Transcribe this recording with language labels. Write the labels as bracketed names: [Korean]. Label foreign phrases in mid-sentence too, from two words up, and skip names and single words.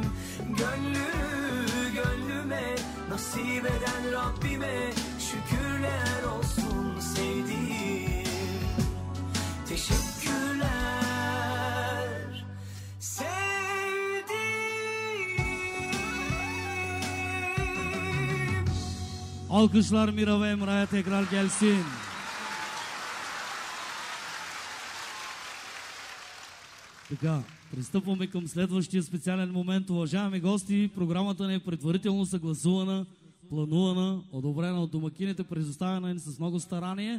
[Turkish] Gönlünü gönlüme nasip eden Rabbime şükürler olsun sevdiğim. Teşekkürler sevdiğim. Alkışlar Mira ve Emrah'a tekrar gelsin. [Bulgarian] Така, пристъпваме към следващия специален момент. Уважаеми гости, програмата ни е предварително съгласувана, планувана, одобрена от домакините, предоставена ни с много старание.